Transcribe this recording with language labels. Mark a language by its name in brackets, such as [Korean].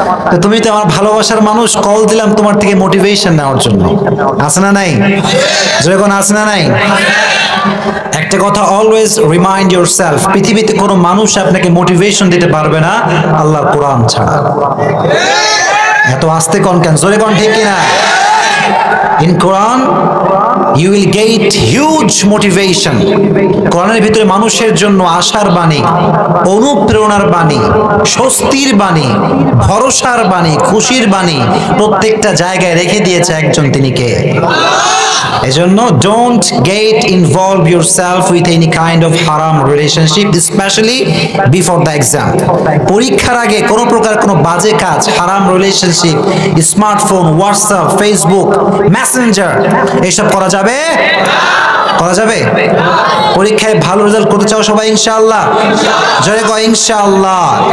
[Bangla] তো তুমি তো আমার ভালোবাসার মানুষ, কল দিলাম তোমার থেকে মোটিভেশন নেওয়ার জন্য। আছে না নাই? যখন আছে না নাই? একটা কথা [English] always remind yourself, [Bangla] পৃথিবীতে কোনো মানুষ আপনাকে মোটিভেশন দিতে পারবে না আল্লাহর কোরআন ছাড়া। এত আস্তে কোন কেন? জোরে কোন ঠিক কিনা? [English] In Quran you will get huge motivation. [Bangla] কোরআনের ভিতরে মানুষের জন্য আশার বাণী, অনুপ্রেরণার বাণী, স্বস্তির বাণী, ভরসার বাণী, খুশির বাণী প্রত্যেকটা জায়গায় রেখে দিয়েছে একজন, তিনি কে? [English] এজন্য don't get involve yourself with any kind of haram relationship, especially before the exam. [Bangla] পরীক্ষার আগে কোনো প্রকার কোনো বাজে কাজ, হারাম relationship, smartphone, WhatsApp, Facebook, Messenger, এসব করা যাবে? করা যাবে? পরীক্ষায় ভালো রেজাল্ট করতে চাও সবাই ইনশাআল্লাহ? জোরে কও ইনশাআল্লাহ।